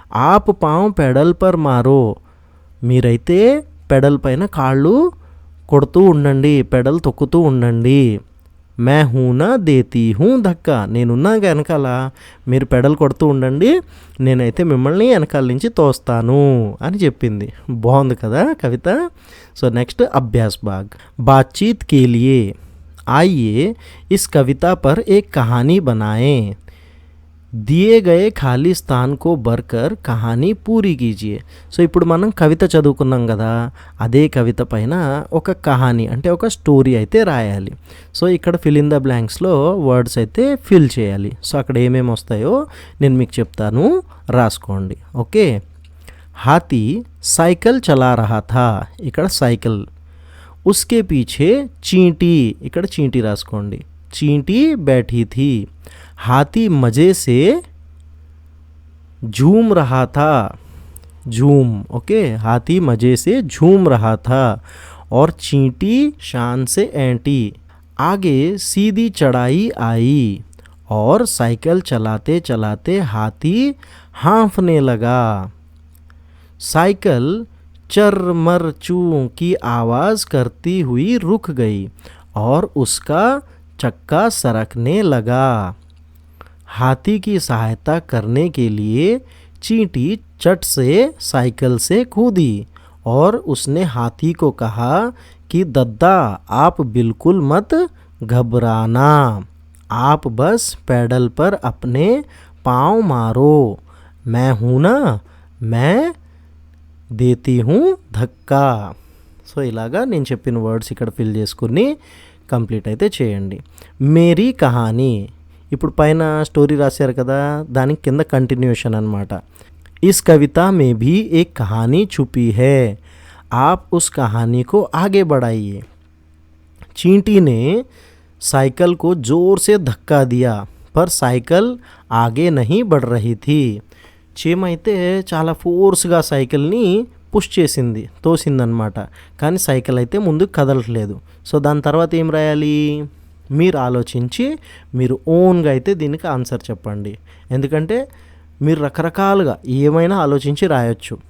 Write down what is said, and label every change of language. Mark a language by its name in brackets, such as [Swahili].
[Hindi] ఆప్ పాం pedal per మారో, [Telugu] మీరైతే pedal పైన కాళ్ళు కొడుతూ ఉండండి, పెడల్ తొక్కుతూ ఉండండి. [Hindi] మే హూనా దేతీ హూ ధక్కా, [Telugu] నేనున్నా వెనకాల, మీరు పెడల్ కొడుతూ ఉండండి, నేనైతే మిమ్మల్ని వెనకాల నుంచి తోస్తాను అని చెప్పింది. బాగుంది కదా కవిత. సో నెక్స్ట్ అభ్యాస్ బాగ్. [Hindi] బాతచీత్ కే లియే आइए इस कविता पर एक कहानी बनाएं. दिए गए ఖాళీ స్థాన్ కో భర్కర్ కహానీ పూరీ కీజియే. [Telugu] సో ఇప్పుడు మనం కవిత చదువుకున్నాం కదా, అదే కవిత పైన ఒక కహానీ అంటే ఒక స్టోరీ అయితే రాయాలి. సో ఇక్కడ ఫిల్ ఇన్ ద బ్లాంక్స్లో వర్డ్స్ అయితే ఫిల్ చేయాలి. సో అక్కడ ఏమేమి వస్తాయో నేను మీకు చెప్తాను, రాసుకోండి. [Hindi] ఓకే, హాతీ సైకిల్ చలా రహా థా, [Telugu] ఇక్కడ సైకిల్. [Hindi] उसके पीछे चींटी, [Telugu] ఇక్కడ చీంటీ రాసుకోండి. [Hindi] చీంటీ बैठी थी, हाथी मज़े से झूम रहा था, झूम. ओके, हाथी मज़े से झूम रहा था और चींटी शान से ऐंठी, आगे सीधी चढ़ाई आई और साइकिल चलाते चलाते हाथी हाँफने लगा। साइकिल चरमर चू की आवाज़ करती हुई रुक गई और उसका चक्का सरकने लगा। हाथी की सहायता करने के लिए चींटी चट से साइकिल से कूदी और उसने हाथी को कहा कि दद्दा आप बिल्कुल मत घबराना, आप बस पैडल पर अपने पाँव मारो, मैं हूँ ना, मैं దేతీ హూ ధక్కా. [Telugu] సో ఇలాగా నేను చెప్పిన వర్డ్స్ ఇక్కడ ఫిల్ చేసుకుని కంప్లీట్ అయితే చేయండి. మేరీ కహానీ, ఇప్పుడు పైన స్టోరీ రాశారు కదా, దానికి కింద కంటిన్యూషన్ అనమాట. [Hindi] Is Kavita May Bhi Ek Kahani ఛుపీ high, आप उस कहानी को आगे बढ़ाइए. चींटी ने साइकिल को ज़ोर से धक्का दिया पर साइकिल आगे नहीं बढ़ रही थी. [Telugu] చీమ అయితే చాలా ఫోర్స్గా సైకిల్ని పుష్ చేసింది, తోసిందనమాట. కానీ సైకిల్ అయితే ముందుకు కదలట్లేదు. సో దాని తర్వాత ఏం రాయాలి, మీరు ఆలోచించి మీరు ఓన్గా అయితే దీనికి ఆన్సర్ చెప్పండి. ఎందుకంటే మీరు రకరకాలుగా ఏమైనా ఆలోచించి రాయొచ్చు.